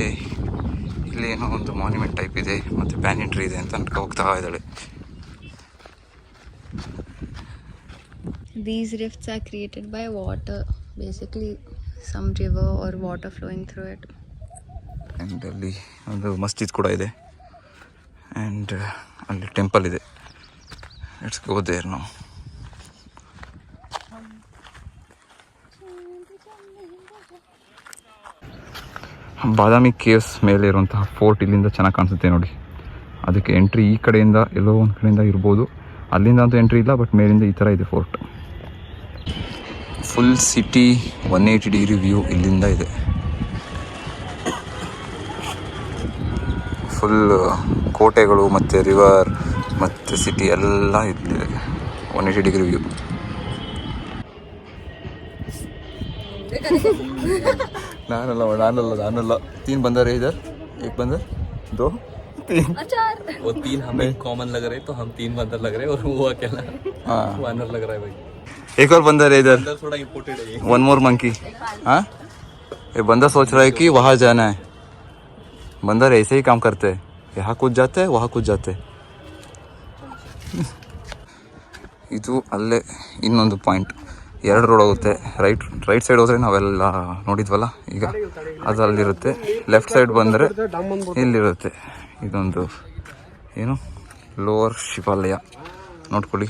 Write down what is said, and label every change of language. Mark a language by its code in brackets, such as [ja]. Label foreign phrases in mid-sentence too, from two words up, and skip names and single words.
[kn] ಇಲ್ಲಿ ಏನೋ ಒಂದು [en] monument type [kn] ಇದೆ ಮತ್ತು [en] banyan tree [kn] ಇದೆ ಅಂತ ನಡ್ಕೊ ಹೋಗ್ತಾ ಇದ್ದಾಳೆ. [en] These rifts are created by water, basically some river or water flowing through it. [kn] ಆ್ಯಂಡ್ ಅಲ್ಲಿ ಒಂದು ಮಸ್ಜಿದ್ ಕೂಡ ಇದೆ. ಆ್ಯಂಡ್ ಅಲ್ಲಿ ಟೆಂಪಲ್ ಇದೆ. [en] let's go there now. [kn] ಬಾದಾಮಿ ಕೇವ್ಸ್ ಮೇಲೆ ಇರುವಂತಹ ಫೋರ್ಟ್ ಇಲ್ಲಿಂದ ಚೆನ್ನಾಗಿ ಕಾಣಿಸುತ್ತೆ ನೋಡಿ. ಅದಕ್ಕೆ ಎಂಟ್ರಿ ಈ ಕಡೆಯಿಂದ ಎಲ್ಲೋ ಒಂದು ಕಡೆಯಿಂದ ಇರ್ಬೋದು. ಅಲ್ಲಿಂದ ಅಂತೂ ಎಂಟ್ರಿ ಇಲ್ಲ, ಬಟ್ ಮೇಲಿಂದ ಈ ಥರ ಇದೆ ಫೋರ್ಟ್. [en] full city 180 degree view [kn] ಇಲ್ಲಿಂದ ಇದೆ. ಫುಲ್ ಕೋಟೆಗಳು ಮತ್ತು ರಿವರ್ ಮತ್ತು ಸಿಟಿ ಎಲ್ಲ ಇಲ್ಲಿದೆ. [en] 180 degree view. [hi] नानल्ला 3 बंदर है इधर. एक बंदर, 2, 3. वो 3 हमें कॉमन लग रहे, तो हम 3 बंदर लग रहे और वो अकेला वानर लग रहा है भाई. एक और बंदर है इधर. थोड़ा इम्पोर्टेड है. [en] one more monkey. [hi] हाँ, ये बंदर सोच रहा है कि वहाँ जाना है. बंदर ऐसे ही काम करते हैं. यहाँ कूद जाते हैं, वहाँ कूद जाते हैं. [kn] ಇದು ಅಲ್ಲೇ ಇನ್ನೊಂದು ಪಾಯಿಂಟ್. 2 ರೋಡ್ ಹೋಗುತ್ತೆ. [en] right side [kn] ಹೋದರೆ ನಾವೆಲ್ಲ ನೋಡಿದ್ವಲ್ಲ ಈಗ, ಅದು ಅಲ್ಲಿರುತ್ತೆ. [en] left side [kn] ಬಂದರೆ ಇಲ್ಲಿರುತ್ತೆ. ಇದೊಂದು ಏನು ಲೋವರ್ ಶಿವಾಲಯ ನೋಡ್ಕೊಳ್ಳಿ.